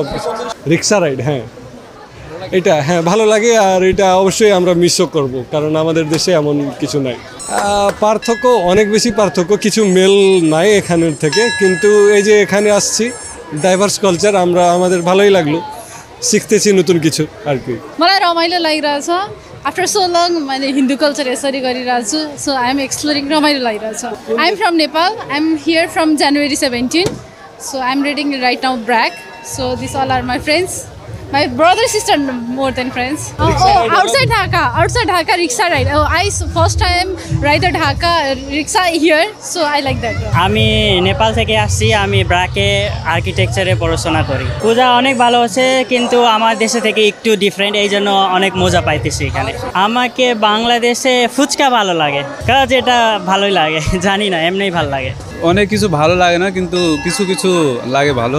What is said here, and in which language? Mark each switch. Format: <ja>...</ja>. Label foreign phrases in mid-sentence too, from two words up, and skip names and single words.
<en>rickshaw ride,</en> <bn>এটা ভালো লাগে আর এটা অবশ্যই আমরা মিসও করব, কারণ আমাদের দেশে এমন কিছু নাই। পার্থক্য, অনেক বেশি পার্থক্য, কিছু মেল নাই এখানের থেকে, কিন্তু এই যে এখানে আসছি,</bn> <en>diverse culture,</en> <bn>আমাদের ভালোই লাগলো, শিখতেছি নতুন কিছু আর কি।</bn> <ne>मलाई रमाइलो लागिरहेछ</ne> <en>after so long</en> <ne>मैले हिन्दू कल्चर यसरी गरिरहेको छु</ne> <en>so I am exploring</en> <ne>रमाइलो लागिरहेछ</ne> <en>I am from Nepal I am here from January 17 so I am reading right now BRAC so these all are my friends my brother sister more than friends outside Dhaka rickshaw ride I first time ride the Dhaka rickshaw here so I like that</en> <bn>আমি নেপাল থেকে আসছি, আমি ব্রাকে আর্কিটেকচারে পড়াশোনা করি। পূজা অনেক ভালো আছে কিন্তু আমার দেশে থেকে একটু ডিফারেন্ট, এই জন্য অনেক মজা পাইতেছি এখানে। আমাকে বাংলাদেশে ফুচকা ভালো লাগে, কাজ এটা ভালোই লাগে, জানি না, এমনিই ভালো লাগে। অনেক কিছু ভালো লাগে না, কিন্তু কিছু কিছু লাগে ভালো।</bn>